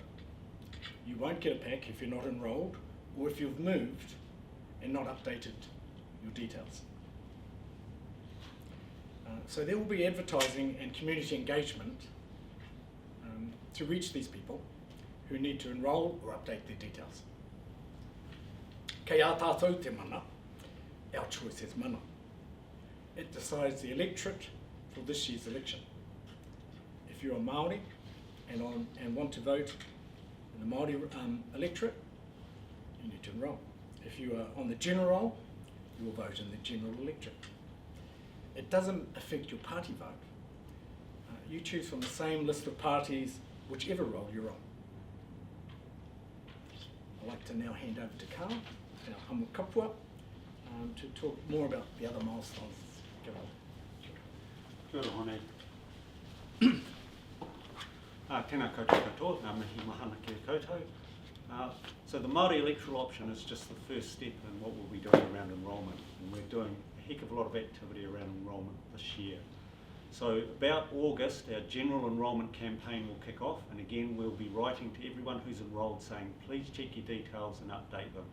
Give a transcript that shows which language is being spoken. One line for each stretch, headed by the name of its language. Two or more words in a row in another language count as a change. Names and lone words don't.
English: You won't get a pack if you're not enrolled or if you've moved and not updated your details. So there will be advertising and community engagement to reach these people who need to enrol or update their details.
Māori: Kei a tātou te mana,
English: our choice is mana. It decides the electorate for this year's election. If you're a Māori and want to vote in the Māori electorate, you need to enrol. If you are on the general roll, you will vote in the general electorate. It doesn't affect your party vote. You choose from the same list of parties, whichever role you're on. I'd like to now hand over to Carl, our
Māori: hamu kapua,
English: to talk more about the other milestones.
Māori: Kia ora. Kia ora hone. Tēnā koutou katoa, ngā mihi mahana ki a koutou.
English: So the Māori Electoral Option is just the first step in what we'll be doing around enrolment, and we're doing a heck of a lot of activity around enrolment this year. So about August, our general enrolment campaign will kick off, and again we'll be writing to everyone who's enrolled saying please check your details and update them.